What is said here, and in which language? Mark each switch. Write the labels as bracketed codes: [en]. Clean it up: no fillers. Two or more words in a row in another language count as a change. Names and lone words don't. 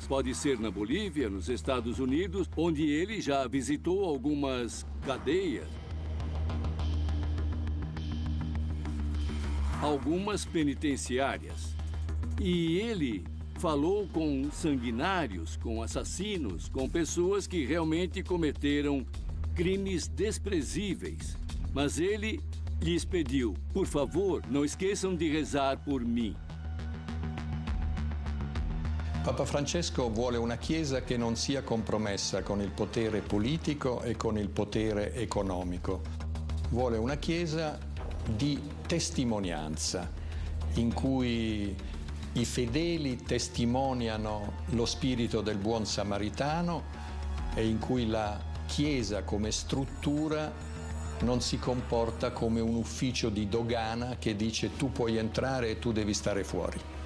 [pt] Pode ser na Bolívia, nos Estados Unidos, onde ele já visitou algumas cadeias, algumas penitenciárias. E ele falou com sanguinários, com assassinos, com pessoas que realmente cometeram crimes desprezíveis. Mas ele lhes pediu, por favor, não esqueçam de rezar por mim. [it] Papa Francesco vuole una Chiesa che non sia compromessa con il potere politico e con il potere economico. Vuole una Chiesa di testimonianza, in cui i fedeli testimoniano lo spirito del buon samaritano e in cui la Chiesa come struttura non si comporta come un ufficio di dogana che dice tu puoi entrare e tu devi stare fuori.